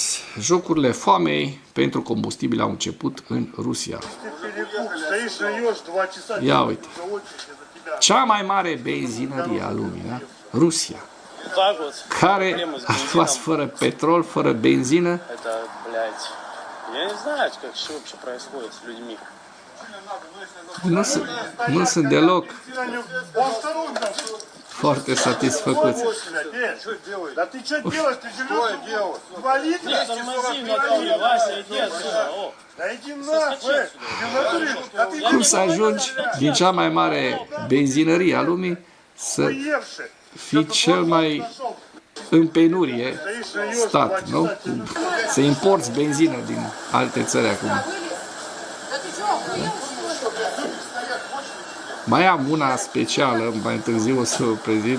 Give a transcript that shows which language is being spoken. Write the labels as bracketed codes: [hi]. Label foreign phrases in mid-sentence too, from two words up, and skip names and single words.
[ro] Jocurile foamei pentru combustibil au început în Rusia. Ia uite. Cea mai mare benzinărie a lumii, da? Rusia. Care a rămas fără petrol, fără benzină. [ru] Это, блядь, я не знаю, как что вообще происходит с людьми. [ro] Nu sunt deloc foarte satisfăcuți. [ru] Да ты что делаешь? Ты живешь 2 литра? Тормози, Наталья, Вася, иди отсюда, о. Да иди нахуй! Ты в натуре? Да ты [ro] Cum să ajungi din cea mai mare benzinărie a lumii să [ru] охуевший! [ro] fii cel mai în penurie stat, nu? Să importi benzină din alte țări acum. Mai am una specială, mai târziu o să o prezint.